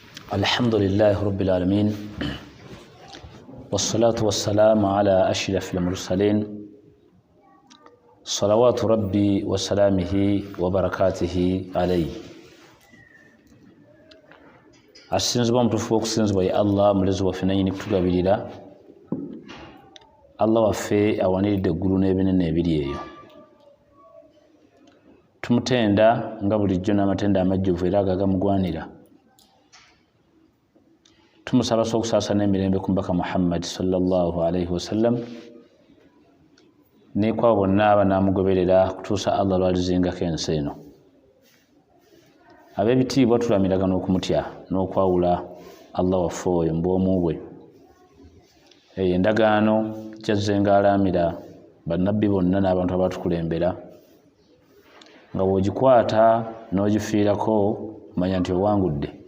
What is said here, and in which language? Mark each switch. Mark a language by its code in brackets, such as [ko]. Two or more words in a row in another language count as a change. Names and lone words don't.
[ar] الحمد لله رب العالمين والصلاة والسلام على أشرف المرسلين صلوات ربي وسلامه وبركاته عليه [lg] asinzibwa omutuufu w'okusinzibwa ye Allah mulezi waffe nannyini kutugabirira Allah waffe awaniridde eggulu n'ebinene ebiri eyo tumutenda nga bulijjo n'amatenda amajjuvu era agagamugwanira tumusaba okusaasana emirembe ku mbaka Muhammad [ar] صلى الله عليه وسلم [lg] ne kwa bonna abanaamugoberera kutuusa Allah lwalizingako ensi eno ab'ebitiibwa tulamiraga n'okumutya n'okwawula Allah waffe oyo mu bwomu bwe eyo endagaano kyazze ng'alaamira bannabbi bonna n'abantu abatukulembera nga bw'ogikwata n'ogifiirako manya nti owangudde